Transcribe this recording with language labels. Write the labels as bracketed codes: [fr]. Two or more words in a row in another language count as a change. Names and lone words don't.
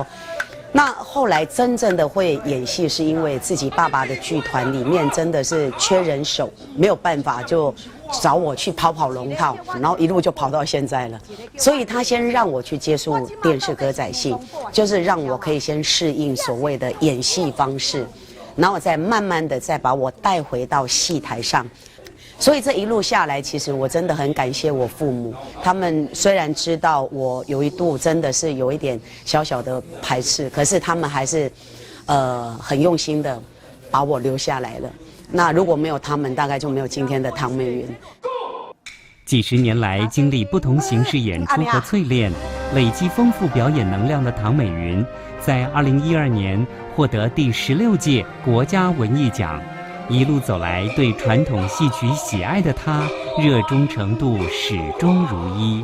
[zh] 那後來真正的會演戲，是因為自己爸爸的劇團裡面真的是缺人手，沒有辦法就找我去跑龍套，然後一路就跑到現在了。所以他先讓我去接觸電視歌仔戲，就是讓我可以先適應所謂的演戲方式，然後再慢慢的再把我帶回到戲台上。所以這一路下來，其實我真的很感謝我父母，他們雖然知道我有一度真的是有一點小小的排斥，可是他們還是很用心的把我留下來了。那如果沒有他們，大概就沒有今天的唐美雲。幾十年來經歷不同形式演出和淬煉，累積豐富表演能量的唐美雲，在2012年獲得第16屆國家文藝獎。一路走來，對傳統戲曲喜愛的他，熱衷程度始終如一。